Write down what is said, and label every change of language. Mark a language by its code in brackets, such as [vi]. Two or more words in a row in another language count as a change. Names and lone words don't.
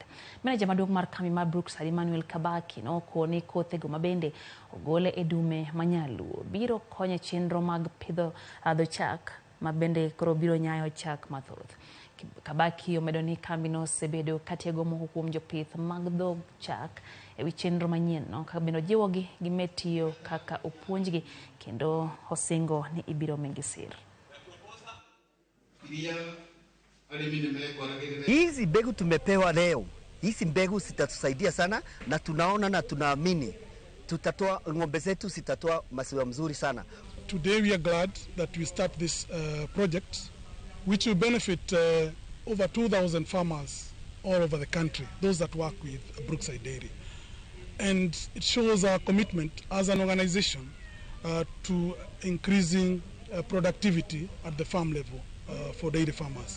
[luo] Meneja maduong' mar kambi mar Brookside Emmanuel Kabaki nokoni kothego mabende ogole e dume manyaluo biro konyo chenro mag pidho dho chak mabende koro biro nyayo chak mathoth. Kabaki omedo ni kambi no sebedo katiego moko kuom jopith mag dho chak e wi chenro manyien no kabendo jiwogi gimetiyo kaka opuonjgi kendo osingo ni ibiro mengisir. [sw] Hizi mbegu tumepewa leo, hizi mbegu zitatusaidia sana na tunaona na tunaamini tutatoa ng'ombe zetu zitatoa maziwa mzuri sana. [en] Today we are glad that we start this project which will benefit over 2,000 farmers all over the country, those that work with Brookside Dairy. And it shows our commitment as an organization to increasing productivity at the farm level for dairy farmers.